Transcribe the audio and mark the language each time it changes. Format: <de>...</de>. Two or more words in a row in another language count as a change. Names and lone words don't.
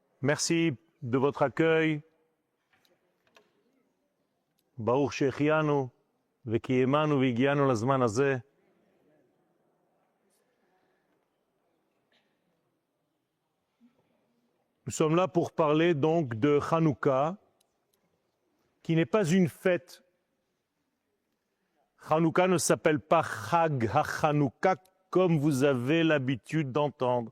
<fr>Merci de votre accueil.</fr> <he>ברוך שהחיינו וקיימנו והגיענו לזמן הזה.</he> <fr>Nous sommes là pour parler donc de Hanouka, qui n'est pas une fête. Hanouka ne s'appelle pas</fr> <he>חג החנוכה</he> <fr>comme vous avez l'habitude d'entendre.</fr>